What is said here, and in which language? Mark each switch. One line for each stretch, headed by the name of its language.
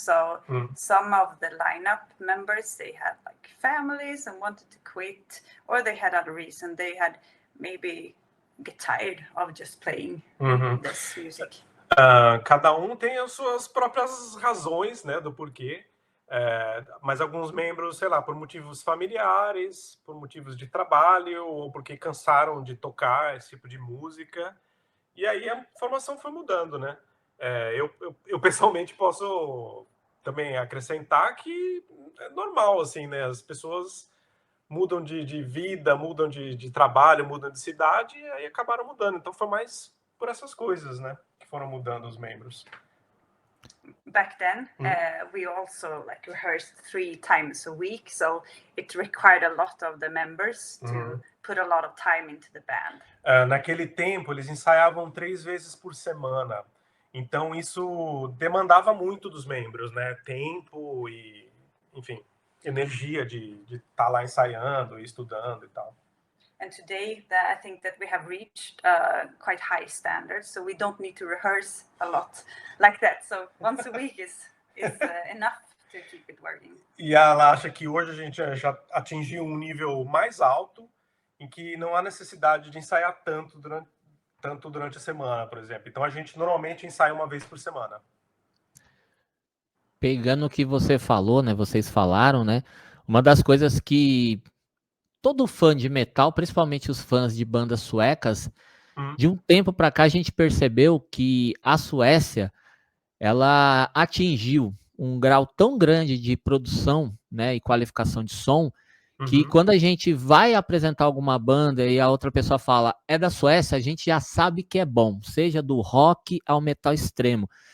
English: So some of the lineup members, they had like families and wanted to quit, or they had other reason. They had maybe get tired of just playing this music.
Portuguese: Cada tem as suas próprias razões, né, do porquê. Mas alguns membros, sei lá, por motivos familiares, por motivos de trabalho, ou porque cansaram de tocar esse tipo de música. E aí a formação foi mudando, né? Eu pessoalmente posso também acrescentar que é normal, assim, né? As pessoas mudam de vida, mudam de trabalho, mudam de cidade, e aí acabaram mudando. Então foi mais por essas coisas, né? Que foram mudando os membros.
English: Back then, we also rehearsed 3 times a week, so it required a lot of the members to put a lot of time into the band.
Portuguese: Naquele tempo, eles ensaiavam 3 vezes por semana. Então, isso demandava muito dos membros, né? Tempo e, enfim, energia de estar lá ensaiando e estudando e tal.
English: And today, I think that we have reached quite high standards, so we don't need to rehearse a lot like that. So once a week is enough to keep it working.
Portuguese: E ela acha que hoje a gente já atingiu um nível mais alto, em que não há necessidade de ensaiar tanto durante a semana, por exemplo. Então a gente normalmente ensaia 1 vez por semana. Pegando o que você falou, né? Vocês falaram, né? Uma das coisas que todo fã de metal, principalmente os fãs de bandas suecas, de um tempo para cá a gente percebeu que a Suécia, ela atingiu um grau tão grande de produção, né, e qualificação de som, que quando a gente vai apresentar alguma banda e a outra pessoa fala, é da Suécia, a gente já sabe que é bom, seja do rock ao metal extremo.